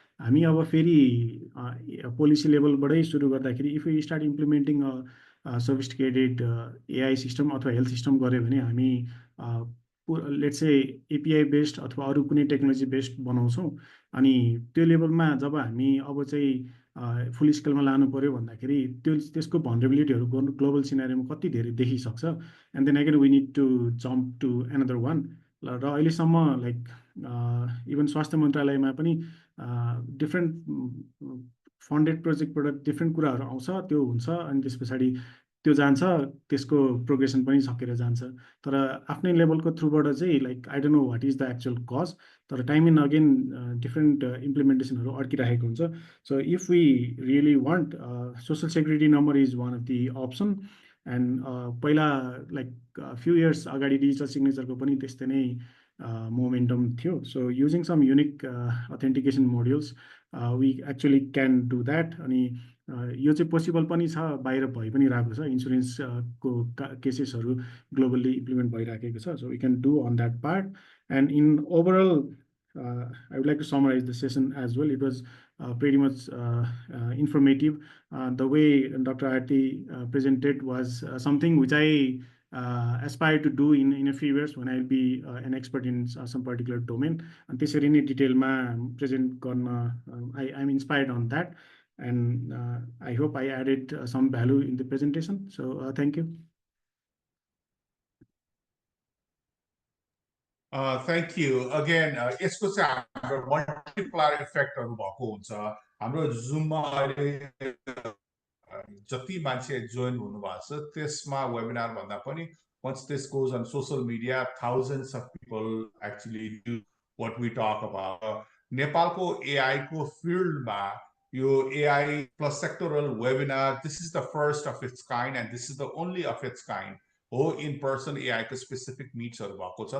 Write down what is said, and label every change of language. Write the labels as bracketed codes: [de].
[ne] हामी अब फेरि पोलिसी लेभलबाटै सुरु गर्दाखेरि [en] if you start implementing sophisticated AI system [ne] अथवा हेल्थ सिस्टम गऱ्यो भने हामी लेट्स से एपिआई बेस्ड अथवा अरू कुनै टेक्नोलोजी बेस्ड बनाउँछौँ। अनि त्यो लेभलमा जब हामी अब चाहिँ फुल स्केलमा लानु पर्यो भन्दाखेरि त्यसको भनरेबिलिटीहरू ग्लोबल सिनारीमा कति धेरै देखिसक्छ। [en] And then again we need to jump to another one. [ne] र अहिलेसम्म लाइक इभन स्वास्थ्य मन्त्रालयमा पनि डिफ्रेन्ट फन्डेड प्रोजेक्टबाट डिफ्रेन्ट कुराहरू आउँछ, त्यो हुन्छ, अनि त्यस पछाडि त्यो जान्छ, त्यसको प्रोग्रेसन पनि सकेर जान्छ। तर आफ्नै लेभलको थ्रुबाट चाहिँ [en] like I don't know what is the actual cause, [ne] तर टाइम एन्ड अगेन डिफ्रेन्ट इम्प्लिमेन्टेसनहरू अड्किरहेको हुन्छ। [en] So if we really want, social security number is one of the option. [ne] And पहिला [en] like few years [ne] अगाडि डिजिटल सिग्नेचरको पनि त्यस्तै नै momentum थियो। [en] So using some unique authentication modules we actually can do that. [ne] अनि यो चाहिँ पोसिबल पनि छ, बाहिर भइ पनि रहेको छ, इन्सुरेन्सको केसेसहरू ग्लोबल्ली इम्प्लिमेन्ट भइराखेको छ। [en] So we can do on that part. And in overall I would like to summarize the session as well. It was pretty much informative. The way Dr. Arati presented was something which I aspire to do in a few years when I'll be an expert in some particular domain. And [ne] त्यसरी नै डिटेलमा present गर्न [en] I'm inspired on that. And I hope I added some value in the presentation. So thank you. Thank you again. [ne] यसको चाहिँ हाम्रो multiplier इफेक्टहरु भएको हुन्छ। हाम्रो जुममा अहिले जति मान्छे जोइन हुनुभएको छ त्यसमा वेबिनार भन्दा पनि [en] once this goes on social media, thousands of people actually do what we talk about. [ne] नेपालको AI को फिल्डमा यो [en] AI plus sectoral webinar, this is the first of its kind and this is the only of its kind. [ne] हो in person AI को specific मिट्सहरु भएको छ।